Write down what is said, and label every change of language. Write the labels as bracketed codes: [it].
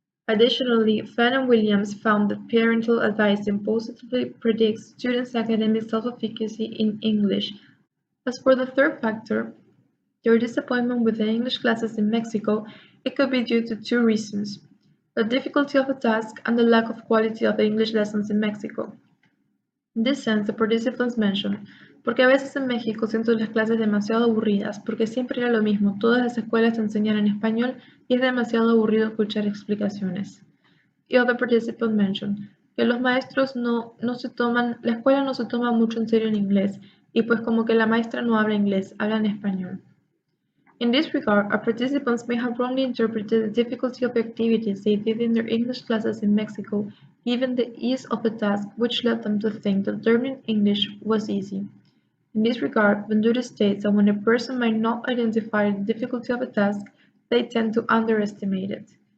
[en] Additionally, Fenn and Williams found that parental advice positively predicts students' academic self-efficacy in English. As for the third factor, their disappointment with the English classes in Mexico, it could be due to two reasons: the difficulty of the task and the lack of quality of the English lessons in Mexico. In this sense, the participants mentioned, [es] porque a veces en México siento las clases demasiado aburridas, porque siempre era lo mismo, todas las escuelas enseñan en español y es demasiado aburrido escuchar explicaciones. Y [en] other participant mentioned, [es] que los maestros no se toman, la escuela no se toma mucho en serio en inglés, y pues como que la maestra no habla inglés, habla en español. [en] In this regard, our participants may have wrongly interpreted the difficulty of the activities they did in their English classes in Mexico, given the ease of the task, which led them to think that learning English was easy. In this regard, Ventura states that when a person might not identify the difficulty of a task, they tend to underestimate it.